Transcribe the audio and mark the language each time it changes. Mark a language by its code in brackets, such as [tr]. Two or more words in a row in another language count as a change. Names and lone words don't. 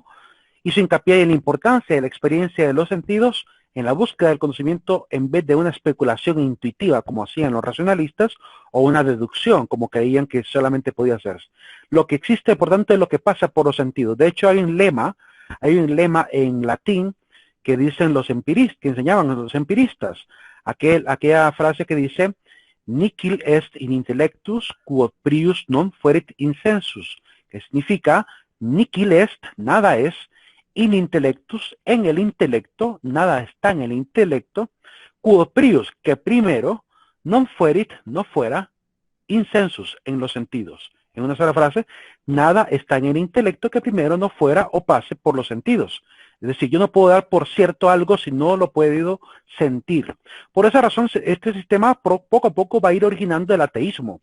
[es] Hizo hincapié en la importancia de la experiencia de los sentidos en la búsqueda del conocimiento en vez de una especulación intuitiva como hacían los racionalistas o una deducción como creían que solamente podía hacerse. Lo que existe, por tanto, es lo que pasa por los sentidos. De hecho, hay un lema en latín que dicen los empiristas, que enseñaban los empiristas, aquella frase que dice [la] nihil est in intellectus quod prius non fuerit insensus, [es] que significa [la] nihil est, [es] nada es, [la] in intellectus, [es] en el intelecto, nada está en el intelecto, [la] quod prius, [es] que primero, [la] non fuerit, [es] no fuera, insensus, en los sentidos. En una sola frase, nada está en el intelecto que primero no fuera o pase por los sentidos. Es decir, yo no puedo dar por cierto algo si no lo he podido sentir. Por esa razón, este sistema poco a poco va a ir originando el ateísmo.